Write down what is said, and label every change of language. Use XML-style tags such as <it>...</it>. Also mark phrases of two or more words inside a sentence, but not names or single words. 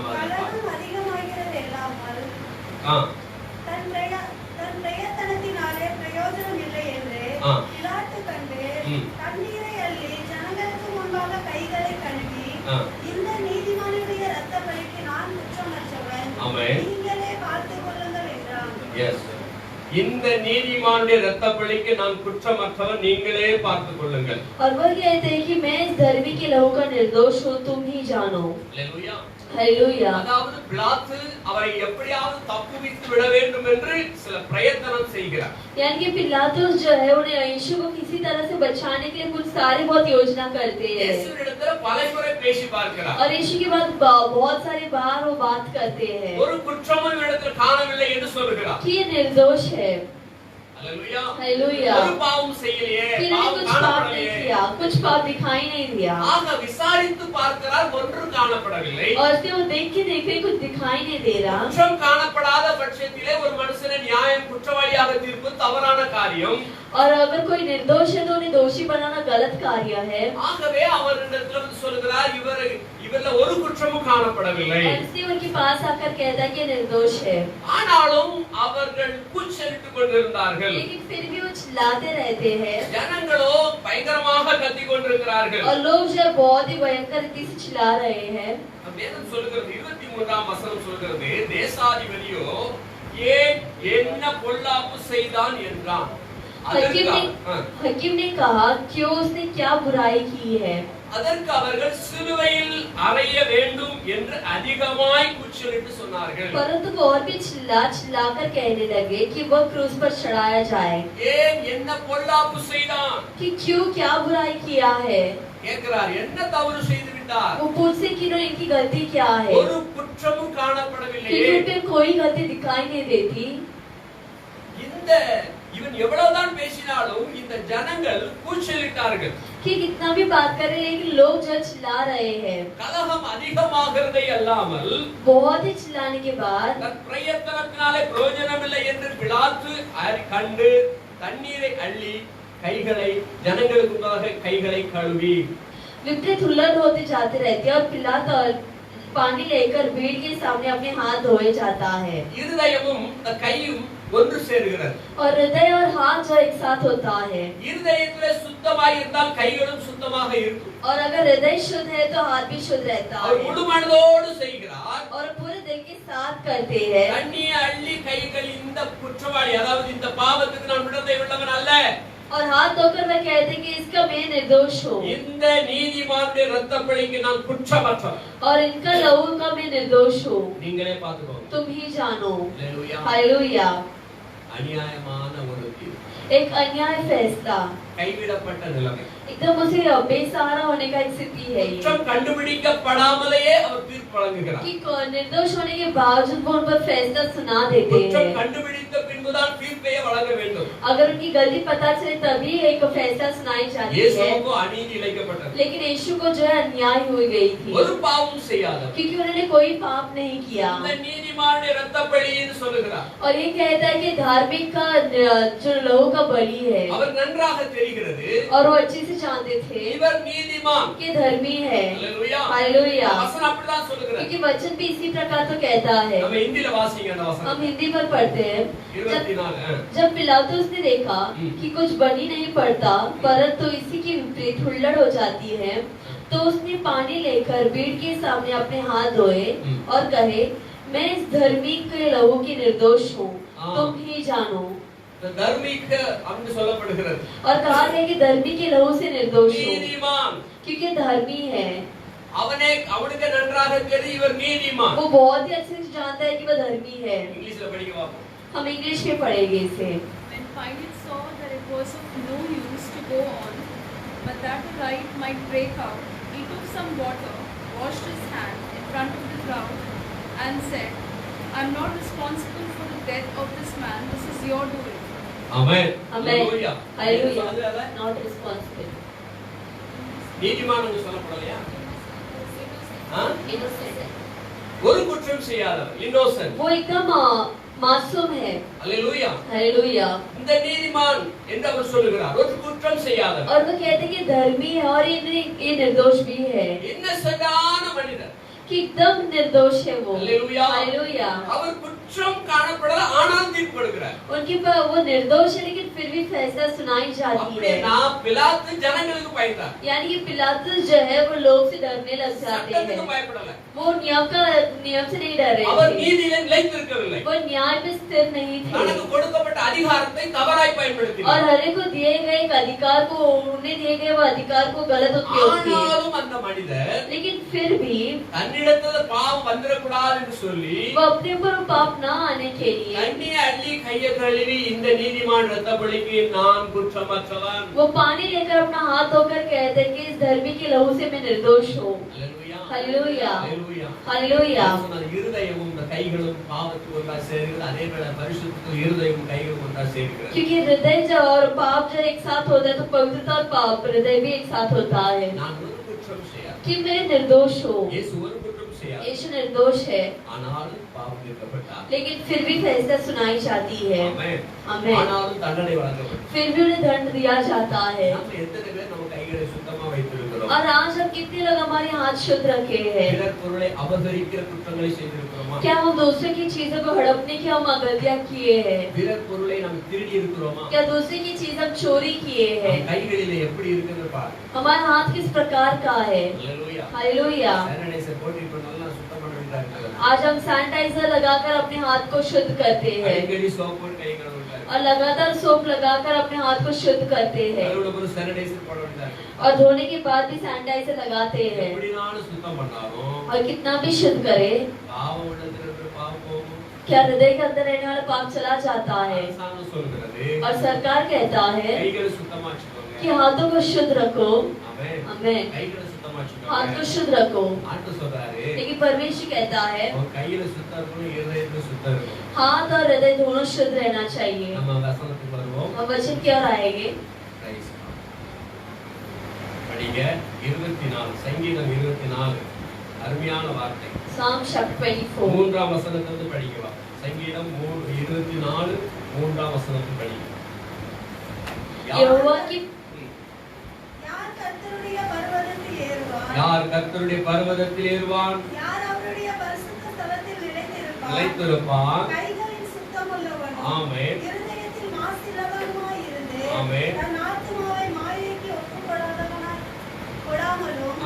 <ta>கலகம் அதிகமாகிறது இல்லாமல் தன் பிரயத்தனத்தினாலே பிரயோஜனம் இல்லை என்று பிலாத்து கண்டு தண்ணீரை அள்ளி ஜனங்களுக்கு முன்பாக கைகளை கழுவி இந்த நீதிமானுடைய இரத்த பலிக்கு நான் குற்றமற்றவன், நீங்களே பார்த்துக் கொள்ளுங்கள் என்றான். இந்த நீதிமானுடைய இரத்த பலிக்கு நான் குற்றமற்றவன், நீங்களே பார்த்துக் கொள்ளுங்கள்.</ta> <hi>और वह कहते हैं कि मैं इस धर्मी के लहू का निर्दोष हूँ, तुम ही जानो। हालेलुया. हालेलुया।</hi> <ta>அதாவது பிலாத்து அவரை எப்படியாவது தப்புவித்து விட வேண்டும் என்று சில பிரயத்தனம் செய்கிறார்.</ta> <hi>यानी कि पिलातुस जो है उन्हें यीशु को किसी तरह से बचाने के लिए कुछ सारे बहुत योजना करते हैं।</hi> <ta>இயேசுவிடத்தில் பலமுறை பேசி பார்க்கிறார்.</ta> <hi>और यीशु के बाद बहुत सारी बार वो बात करते हैं</hi> <ta>ஒரு குற்றமும் இடத்தில் காணவில்லை என்று சொல்கிறார்.</ta> <hi>कि ये निर्दोष है। हालेलुया हालेलुया।</hi> <ta>ஒரு பாவம் செய்யலையே,</ta> <hi>इन्होंने</hi> <ta>பாவம்</ta> <hi>कुछ पाप नहीं</hi> <ta>காணப்படலையே.</ta> <hi>किया, कुछ पाप दिखाई नहीं दिया।</hi> <ta>ஆக விசாரித்து பார்க்கிறார், ஒன்றும் காணப்படவில்லை.</ta> <hi>और फिर वो देख के कुछ दिखाई नहीं दे रहा।</hi> <ta>குற்றம் காணப்படாத பட்சத்திலே ஒரு மனுஷனை நியாயம் குற்றவாளியாக தீர்ப்பு தவறான காரியம்.</ta> <hi>और अगर कोई निर्दोष है तो उन्हें दोषी बनाना गलत कार्य है।</hi> <ta>ஆகவே அவரிடத்தில் வந்து சொல்கிறார், இவர்ல ஒரு குற்றமும் காணப்படவில்லை.</ta> <hi>और इसलिए उनके पास आकर कहता है कि निर्दोष है।</hi> <ta>ஆனாலும் அவர்கள் கூச்சலிட்டுக் கொண்டிருந்தார்கள்.</ta> <hi>लेकिन फिर भी वो चिल्लाते रहते हैं।</hi> <ta>ஜனங்களோ பயங்கரமாக கத்திக் கொண்டிருக்கிறார்கள்.</ta> <hi>और लोग जो है बहुत ही भयंकर रीति से चिल्ला रहे हैं।</hi> <ta>வேதம் சொல்கிறது, 23ஆம் வசனம் சொல்கிறது, தேசாதிபதியோ ஏன் என்ன பொல்லாப்பு செய்தான் என்றான்.</ta> <hi>हकीम ने कहा क्यों उसने क्या बुराई की है।</hi> <ta>அதற்கு அவர்கள் சிலுவையில் அறைய வேண்டும் என்று அதிகமாய் கூச்சலிட்டு சொன்னார்கள்.</ta> <hi>परंतु वो और भी चिल्लाकर कहने लगे कि वह क्रूस पर चढ़ाया जाए।</hi> <ta>ஏன் என்ன பொல்லாப்பு செய்தான்,</ta> <hi>कि क्यों क्या बुराई किया है।</hi> <ta>கேட்கிறார், என்ன தவறு செய்து விட்டார்.</ta> <hi>वो पूछते कि इनकी गलती क्या है।</hi> <ta>ஒரு குற்றமும் காணப்படவில்லை,</ta> <hi>क्योंकि कोई गलती दिखाई नहीं देती।</hi> <ta>இந்த இவன் எவ்வளவுதான் பேசினாலும் இந்த ஜனங்கள் கூச்சலிட்டார்கள்.</ta> <hi>कि कितना भी बात करे लेकिन लोग जो चिल्ला रहे हैं।</hi> <ta>கலகம் அதிகமாகிறதை அல்லாமல்</ta> <hi>बहुत ही चिल्लाने के बाद</hi> <ta>தன் பிரயத்தனத்தினாலே பிரயோஜனமில்லை என்று பிலாத்து கண்டு தண்ணீரை அள்ளி கைகளை ஜனங்களுக்கு முன்பாக கைகளை கழுவி</ta> <hi>विपरीत हुल्लड़ होते जाते रहते हैं और पिलातुस पानी लेकर भीड़ के सामने अपने हाथ धोए जाता है।</hi> <ta>இருதயமும் கையும் ஒன்று சேருகிறது.</ta> <hi>और हृदय और हाथ जो एक साथ होता है।</hi> <ta>இருதயத்திலே சுத்தமாய் இருந்தால் கைகளும் சுத்தமாக இருக்கும்.</ta> <hi>और अगर हृदय शुद्ध है तो हाथ भी शुद्ध रहता है।</hi> <ta>அவர் முழு மனதோடு செய்கிறார்.</ta> <hi>और पूरे दिल के साथ करते हैं।</hi> <ta>தண்ணீரை அள்ளி கைகள் இந்த குற்றவாளி, அதாவது இந்த பாவத்துக்கு நான் விடுதலை உள்ளவன் அல்ல.</ta> <hi>और हाथ धोकर वह कहते कि इसका मैं निर्दोष हूँ।</hi> <ta>இந்த நீதிமானுடைய இரத்தப்பழிக்கு நான் குற்றமற்றவன்.</ta> <hi>और इनका लहू का मैं निर्दोष हूँ।</hi> <ta>நீங்களே பாத்துக்கோங்க.</ta> <hi>तुम ही जानो। हालेलुया। हालेलुया।</hi> <ta>அநியாயமான ஒரு தீர்ப்பு,</ta> <hi>एक अन्याय फैसला,</hi> <ta>கைவிடப்பட்ட நிலைமை,</ta> <hi>एकदम उसे बेसहारा होने का एक स्थिति है ये।</hi> <ta>குற்றம் கண்டுபிடிக்கப்படாமலேயே அவர் தீர்ப்பு வழங்குகிறார்.</ta> <hi>कि निर्दोष होने के बावजूद वो उन पर फैसला सुना देते</hi> <ta>குற்றம்</ta> <hi>हैं।</hi> <ta>கண்டுபிடித்த பின்புதான் தீர்ப்பையே வழங்க வேண்டும்.</ta> <hi>अगर उनकी गलती पता चले तभी एक फैसला सुनाई जाती है।</hi> <ta>இயேசுவுக்கு அநீதி இழைக்கப்பட்டது.</ta> <hi>लेकिन यीशु को जो है अन्याय हुई गई थी,</hi> <ta>ஒரு பாவம் செய்யாதவர்,</ta> <hi>क्योंकि उन्होंने कोई पाप नहीं किया।</hi> <ta>இந்த நீதிமானுடைய இரத்தப்பழின்னு சொல்லுகிறார்.</ta> <hi>और ये कहता है कि धार्मिक का जो लहू का बलि है।</hi> <ta>அவர் நன்றாக தெரிகிறது,</ta> <hi>और वो अच्छे से जानते थे</hi> <ta>இவர் நீதிமான்.</ta> <hi>कि धर्मी है। हालेलुया। हालेलुया।</hi> <ta>வசனம் அப்படிதான் சொல்லுகிறது.</ta> <hi>क्योंकि वचन भी इसी प्रकार तो कहता है।</hi> <ta>நம்ம ஹிந்தில வாசிங்க அந்த</ta> <hi>हम</hi> <ta>வசனம்.</ta> <hi>हिंदी पर पढ़ते हैं। 24 जब पिलातुस ने देखा कि कुछ बनी नहीं पड़ता परंतु इसी की विपरीत हुल्लड़ हो जाती है, तो उसने पानी लेकर भीड़ के सामने अपने हाथ धोए और कहे, मैं इस धर्मी के लहू की निर्दोष हूँ, तुम ही जानो।</hi> <ta>தர்மிக அப்படி சொல்லப்படுகிறது.</ta> <hi>और कहा गया कि धर्मी के लहू से निर्दोष हूँ,</hi> <ta>நீதிமான்,</ta> <hi>क्योंकि धर्मी है।</hi> <ta>அவனுக்கு நன்றாக தெரியும் இவர் நீதிமான்.</ta> <hi>वो बहुत ही अच्छे से जानता है कि वह धर्मी है।</hi> <ta>இங்கிலீஷ்ல படிக்க பாப்போம்.</ta> <hi>हम इंग्लिश में पढ़ेंगे इसे।</hi> <en>When Pilate saw that it was of no use to go on, but that the riot might break out, he took some water, washed his hands in front of the crowd, and said, I am not responsible for the death of this man, this is your doing.</en> <ta>ஆமென்.</ta> <en>Amen. ஹalleluya. Hallelujah. Not responsible.</en> <ta>நீதிமான் சொல்லப்படலையா?</ta> <en>Innocent.</en> <ta>ஒரு குற்றம் செய்யாதவர், இன்னோசன்ட்.</ta> <hi>वो एकदम मासूम है। ஹalleluya. हालेलुया।</hi> <ta>இந்த நீதிமான் என்று அவர் சொல்லுகிறார், ஒரு குற்றம் செய்யாதவர்.</ta> <hi>और वो कहते हैं कि धर्मी है और ये निर्दोष भी है।</hi> <ta>இன்னசென்டான மனிதர்,</ta> <hi>कि एकदम निर्दोष है वो। हालेलुया। हालेलुया।</hi> <ta>அவர் குற்றம் காணப்படல, ஆனால் தீர்ப்படுகிறார்.</ta> <hi>उनके पर वो निर्दोष है लेकिन फिर भी फैसला सुनाई जाती</hi> <ta>அப்படியே</ta> <hi>है।</hi> <ta>நான் பிலாத்து ஜனங்களுக்கு பயந்தார்,</ta> <hi>यानी कि पिलातुस जो है वो लोग से डरने लग जाते</hi> <ta>சட்டத்துக்கு</ta> <hi>हैं।</hi> <ta>பயப்படல.</ta> <hi>वो नियम से नहीं डर</hi> <ta>அவர்</ta> <hi>रहे थे।</hi> <ta>நீதியிலே நிலைத்திருக்கவில்லை.</ta> <hi>वो न्याय में स्थिर नहीं थे।</hi> <ta>தனக்கு கொடுக்கப்பட்ட அதிகாரத்தை தவறாய் பயன்படுத்தினார்.</ta> <hi>और हर एक को दिए गए एक अधिकार को, उन्हें दिए गए वो अधिकार को गलत उपयोग किए।</hi> <ta>ஆனாலும் அந்த மனிதர்</ta> <hi>लेकिन फिर भी</hi> <ta>தன்னிடத்துல பாவம் வந்துடக்கூடாதுன்னு சொல்லி</ta> <hi>वो अपने ऊपर वो पाप न आने के लिए</hi> <ta>தண்ணீர் அள்ளி கையை கழுவி இந்த நீதிமான் இரத்தப்பழிக்கு நான் குற்றமற்றவன்.</ta> <hi>वो पानी लेकर अपना हाथ धोकर कहते हैं कि इस धर्मी के लहू से मैं निर्दोष हूँ। हालेलुया. हालेलुया ஹalleluya हालेलुया</hi> <ta>சொன்ன இருதயமும் இந்த கைகளும் பாவத்துக்கு ஒன்றா சேர்கிறது அதே வேளை பரிசுத்தத்துக்கு இருதயமும் கைகளும் ஒன்றா சேர்கிறது</ta> <hi>क्योंकि हृदय जब और पाप जब एक साथ होता है तो पवित्रता और पाप हृदय भी एक साथ होता है</hi> <ta>நான் ஒரு குற்றம் செய்யாத</ta> <hi>कि मैं निर्दोष हूँ</hi> <ta>இயேசு ஒரு குற்றம் செய்யாத</ta> <hi>यीशु निर्दोष है</hi> <ta>ஆனாலும் பாவம் தீர்க்கப்பட்டார்</ta> <hi>लेकिन फिर भी फैसला सुनाई जाती है</hi> <ta>ஆமென்</ta> <hi>आमेन</hi> <ta>ஆனாலும் தண்டனை வழங்கப்பட்டது</ta> <hi>फिर भी उन्हें दंड दिया जाता है</hi> <ta>நம்ம எத்தனை பேர் நம்ம கைகளை சுத்தமா வைத்திருக்கிறோம்</ta> <hi>और आज हम कितने लोग हमारे हाथ शुद्ध रखे हैं</hi> <ta>பிறர் பொருளை அபகரிக்கிற குற்றங்களை செய்திருக்கிறோமா</ta> <hi>क्या हम दूसरे की चीजों को हड़पने की हम अगतियां किए हैं</hi> <ta>பிறர் பொருளை நம்ம திருடி இருக்கிறோமா</ta> <hi>क्या दूसरे की चीज हम चोरी किए हैं</hi> <ta>நம் கைகளிலே எப்படி இருக்குன்னு பாரு</ta> <hi>हमारा हाथ किस प्रकार का है ஹalleluya हालेलुया</hi> <ta>சானிடைசர் போட்டு இப்ப நல்லா சுத்தம் பண்ண வேண்டியது</ta> <hi>आज हम सैनिटाइजर लगाकर अपने हाथ को शुद्ध करते हैं</hi> <ta>அடிக்கடி சோப் போட்டு கை கழுவுறாங்க</ta> <hi>और लगातार सोप लगाकर अपने हाथ को शुद्ध करते हैं</hi> <ta>அதோட ஒரு சானிடைசர் போட வேண்டியது</ta> <hi>और धोने के बाद भी सैनिटाइजर लगाते हैं</hi> <ta>எப்படி நானும் சுத்தம் பண்ணாலும்</ta> <hi>और कितना भी शुद्ध करे</hi> <ta>பாவம் உள்ளத்துல இருக்கிற பாவம் போகும்</ta> <hi>क्या हृदय के अंदर रहने वाला पाप चला जाता है</hi> <ta>அரசாங்கம் சொல்கிறது</ta> <hi>और सरकार कहता है</hi> <ta>கைகளை சுத்தமா வச்சுக்கோங்க</ta> <hi>कि हाथों को शुद्ध रखो</hi> <ta>ஆமென்</ta> <hi>आमेन</hi> <ta>கைகளை சுத்தமா</ta> <hi>हाथ को</hi> <ta>வச்சுக்கோங்க</ta> <hi>शुद्ध रखो</hi> <ta>ஆண்டு சொல்றாரு</ta> <hi>लेकिन परमेश्वर कहता है</hi> <ta>உன் கையில சுத்தம் இருக்கணும் இருதயத்துல சுத்தம் இருக்கணும்</ta> <hi>हाथ और हृदय दोनों शुद्ध रहना चाहिए</hi> <ta>நம்ம வசனத்துக்கு வருவோம்</ta> <hi>हम वचन की ओर आएंगे</hi> <en>Praise God.</en> <ta>படிங்க 24 சங்கீதம் 24 அருமையான வார்த்தை</ta> <en>Psalm chapter 24</en> <ta>மூன்றாம் வசனத்திலிருந்து படிக்கலாம் சங்கீதம் 24 மூன்றாம் வசனத்தில் படிங்க</ta> <hi>यहोवा की</hi> <ta>யார் கர்த்தருடைய பர்வதத்தில் ஏறுவார் யார் கர்த்தருடைய பர்வதத்தில் ஏறுவான் யார் அவருடைய பரிசுத்த ஸ்தலத்தில் நிலைத்திருப்பார் நிலைத்திருப்பான் கைகளில் சுத்தமுள்ளவனும் ஆமென் இருதயத்தில் மாசில்லாதவனுமாய் இருந்து ஆமென். தன் ஆத்துமாவை மாயைக்கு ஒப்புக்கொடாதவனாய் கொடாமலும்</ta>